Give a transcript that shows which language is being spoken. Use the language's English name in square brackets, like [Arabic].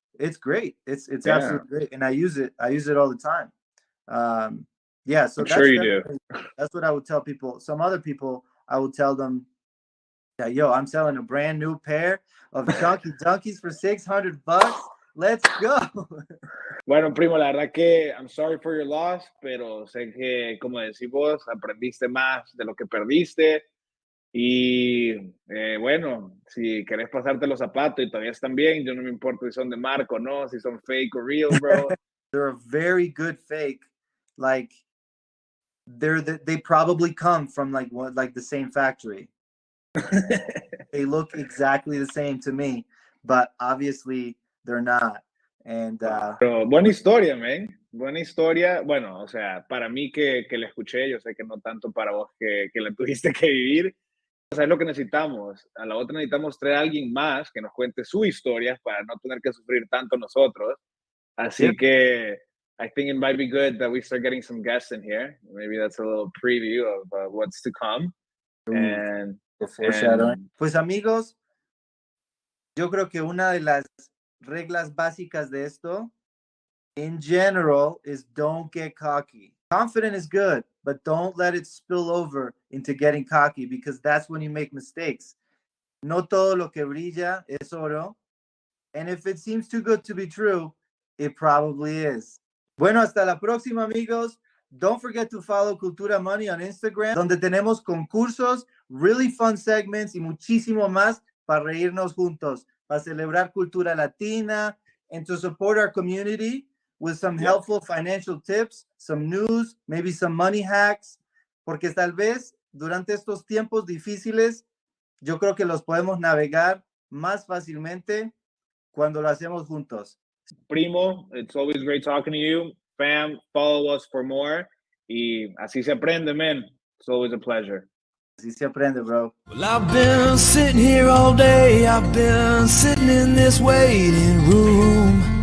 [English] It's great. It's absolutely great, and I use it all the time. Yeah, so I'm sure you do. That's what I would tell people. Some other people, I would tell them, yeah, yo, I'm selling a brand new pair of chunky dunkies for $600. Let's go. [Spanish] Bueno, primo, la verdad que I'm sorry for your loss, pero sé que, como decís vos, aprendiste más de lo que perdiste. Y bueno, si querés pasarte los zapatos y todavía están bien, yo no me importa si son de marca o no, si son fake o real, bro. [English] They're a very good fake. Like they probably come from like the same factory. They look exactly the same to me, but obviously they're not. And [Spanish] pero buena historia, man. Buena historia. Bueno, o sea, para mí que la escuché, yo sé que no tanto para vos que la tuviste que vivir. O sea, es lo que necesitamos. A la otra necesitamos traer a alguien más que nos cuente su historia para no tener que sufrir tanto nosotros. [English] Así que I think it might be good that we start getting some guests in here. Maybe that's a little preview of what's to come. And [Spanish] pues amigos, yo creo que una de las reglas básicas de esto, in general, is don't get cocky. [English] Confident is good, but don't let it spill over into getting cocky, because that's when you make mistakes. [Spanish] No todo lo que brilla es oro. [English] And if it seems too good to be true, it probably is. [Spanish] Bueno, hasta la próxima, amigos. Don't forget to follow Cultura Money on Instagram, donde tenemos concursos, really fun segments y muchísimo más para reírnos juntos, para celebrar cultura latina, and to support our community with some helpful financial tips, some news, maybe some money hacks, porque tal vez durante estos tiempos difíciles, yo creo que los podemos navegar más fácilmente cuando lo hacemos juntos. [English] Primo, it's always great talking to you. Fam, follow us for more. Y así se aprende, man. It's always a pleasure. [Spanish] Así se aprende, bro. [English] Well, I've been sitting here all day. I've been sitting in this waiting room.